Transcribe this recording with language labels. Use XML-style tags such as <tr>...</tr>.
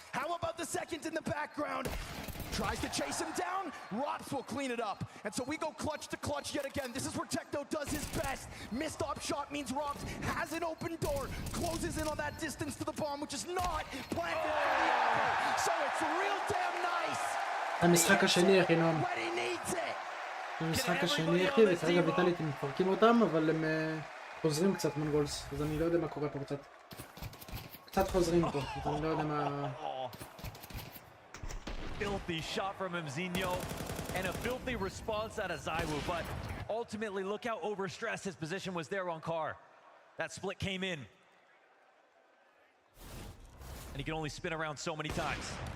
<en>How about the second in the background? Tries to chase him down. Rops will clean it up. And so we go clutch to clutch yet again. This is where Techno does his best. Missed op shot means Rops has an open door. Closes in on that distance to the bomb, which is not planted for the Yeti. So it's real damn nice.</en> <he>המשחק השני, אחי נועם.</he> <en>When he needs it.</en> <he>המשחק השני, אחי, וכרגע ויטאליטי מפרקים אותם, אבל הם חוזרים קצת מונגולס, אז אני לא יודע מה קורה פה קצת. קצת חוזרים פה, אז אני לא יודע מה...</he> <en>Filthy shot from Mzinho, and a filthy response out of ZywOo, but ultimately look how overstressed his position was there on Car. That split came in. And he can only spin around so many times.</en>